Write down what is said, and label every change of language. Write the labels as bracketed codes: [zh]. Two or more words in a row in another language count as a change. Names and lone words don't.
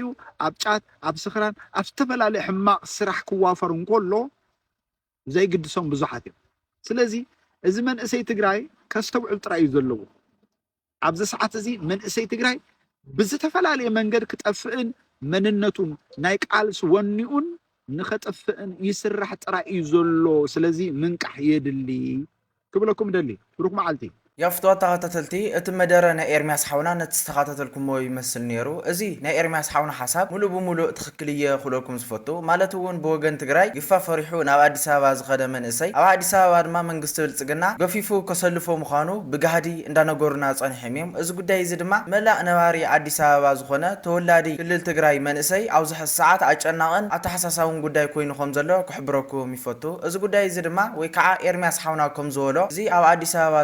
[ti] ኣብ ጫት ኣብ ስኽራን ኣብ ዝተፈላልይ ሕማቕ ስራሕ ክዋፈር እንከሎ ዘይግድሶም ብዙሓት እዮም ስለዚ እዚ መንእሰይ ትግራይ ከስተውዕል ጥራይ እዩ ዘለዎ ኣብዚ ሰዓት እዚ መንእሰይ ትግራይ ብዝተፈላልየ መንገድ ክጠፍእን መንነቱን ናይ ቃልስ ወኒኡን ንኸጠፍእን ይስራሕ ጥራይ እዩ ዘሎ ስለዚ ምንቃሕ የድሊ ክብለኩም ደሊ ብሩክ መዓልቲ ያፍቷታ ተተልቲ እቲ መደረ ናይ ኤርሚያስ ሓውና ነተስተኻተልኩሞ ይመስል ነይሩ እዚ ናይ ኤርሚያስ ሓውና ሓሳብ ሙሉ በሙሉ ትክክል እየ ክብለኩም ዝፈቱ ማለት እውን ብወገን ትግራይ ይፋፈሪሑ ናብ አዲስ አበባ ዝኸደ መንእሰይ ኣብ አዲስ አበባ ድማ መንግስቲ ብልጽግና ገፊፉ ከሰልፎ ምዃኑ ብጋህዲ እንዳነገሩና ጸኒሖም እዮም እዚ ጉዳይ እዚ ድማ መላእ ነባሪ አዲስ አበባ ዝኾነ ተወላዲ ክልል ትግራይ መንእሰይ ኣብዚ ሕዚ ሰዓት ኣጨናቕን ኣተሓሳሳውን ጉዳይ ኮይኑ ከም ዘሎ ክሕብረኩም ይፈቱ እዚ ጉዳይ እዚ ድማ ወይ ከዓ ኤርሚያስ ሓውና ከም ዝበሎ እዚ ኣብ አዲስ አበባ